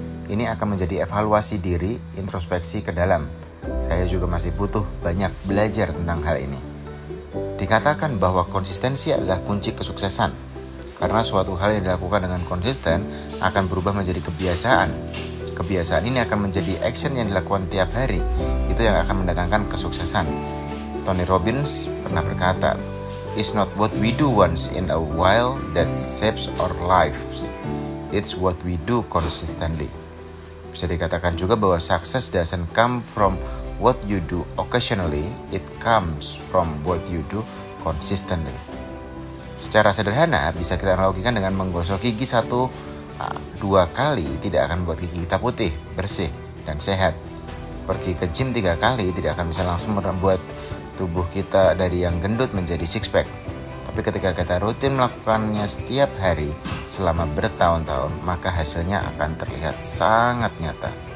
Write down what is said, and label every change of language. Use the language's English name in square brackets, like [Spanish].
[Indonesian] Ini akan menjadi evaluasi diri, introspeksi ke dalam. Saya juga masih butuh banyak belajar tentang hal ini. Dikatakan bahwa konsistensi adalah kunci kesuksesan, karena suatu hal yang dilakukan dengan konsisten akan berubah menjadi kebiasaan. Kebiasaan ini akan menjadi action yang dilakukan tiap hari. Itu yang akan mendatangkan kesuksesan. [English] Tony Robbins [Indonesian] pernah berkata, [English] "It's not what we do once in a while that shapes our lives. It's what we do consistently." [Indonesian] Bisa dikatakan juga bahwa [English] success doesn't come from what you do occasionally, it comes from what you do consistently. [Indonesian] Secara sederhana bisa kita analogikan dengan menggosok gigi 1-2 kali tidak akan membuat gigi kita putih, bersih, dan sehat. Pergi ke gym 3 kali tidak akan bisa langsung membuat tubuh kita dari yang gendut menjadi six pack. Tapi ketika kita rutin melakukannya setiap hari selama bertahun-tahun, maka hasilnya akan terlihat sangat nyata.